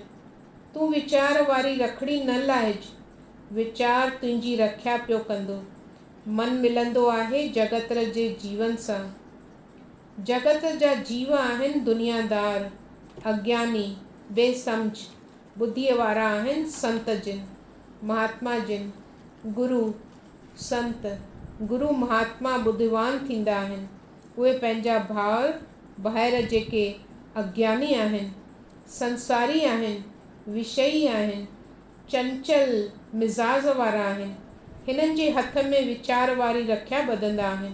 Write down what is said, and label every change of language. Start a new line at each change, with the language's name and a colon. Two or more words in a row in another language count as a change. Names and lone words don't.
Sindhi: तूं वीचार वारी रखड़ी न लाहिज। वीचार तुंहिंजी रख्या पियो कंदो। मन मिलंदो आहे जगत जे जीवन सां। जगत जा जीव आहिनि दुनियादार, अज्ञानी, बेसम्झ। बुद्धीअ वारा आहिनि संत जिन, महात्मा जिन। गुरु संत गुरु महात्मा बुद्धिवान थींदा आहिनि। उहे पंहिंजा भाउ ॿाहिरि जेके अज्ञानी आहिनि, संसारी आहिनि, विषयी आहिनि, चंचल मिज़ाज वारा आहिनि, हिननि जे हथ में वीचार वारी रख्या ॿधंदा आहिनि।